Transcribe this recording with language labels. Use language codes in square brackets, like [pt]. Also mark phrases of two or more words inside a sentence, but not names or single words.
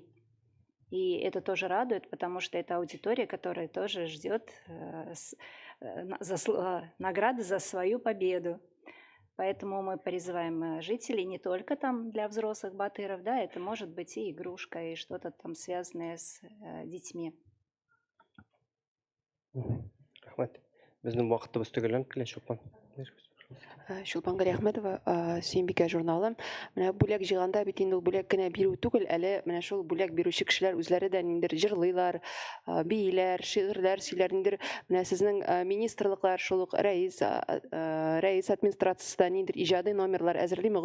[ru] И это тоже радует, потому что это аудитория, которая тоже ждет награды за свою победу. Поэтому мы призываем жителей не только там для взрослых батыров, да, это может быть и игрушка, и что-то там связанное с детьми. [kk] Рахмат. Біздің уақытымыз түгел, келесі Шолпан. Шолпанғали Ахметова, Сүйінбике журналы. [tt] Менә бүләк җыйганда бит инде ул бүләк кенә бирү түгел, әле менә шул бүләк бирүче кешеләр үзләре дә ниндидер җырлыйлар, бийләр, шигырьләр сөйләр, ниндидер менә сезнең министрлыклар, шул ук рәис администрациясе да ниндидер иҗади номерлар әзерлиме?